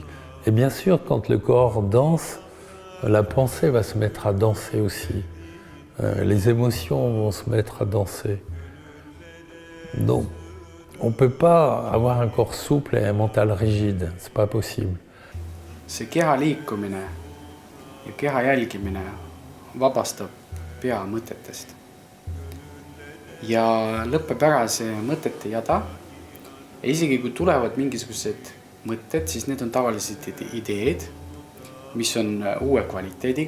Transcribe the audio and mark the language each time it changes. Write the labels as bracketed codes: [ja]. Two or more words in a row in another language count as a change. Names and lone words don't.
[fr] Et bien sûr, quand le corps danse, la pensée va se mettre à danser aussi. Les émotions vont se mettre à danser. Donc, on ne peut pas avoir un corps souple et un mental rigide. C'est pas possible. [et] see keha liikumine ja keha jälgimine vabastab pea mõtetest. Ja lõpeb ära see mõtete jada. Ja isegi kui tulevad mingisugused mõtted, siis need on tavaliselt ideed, mis on uue kvaliteediga.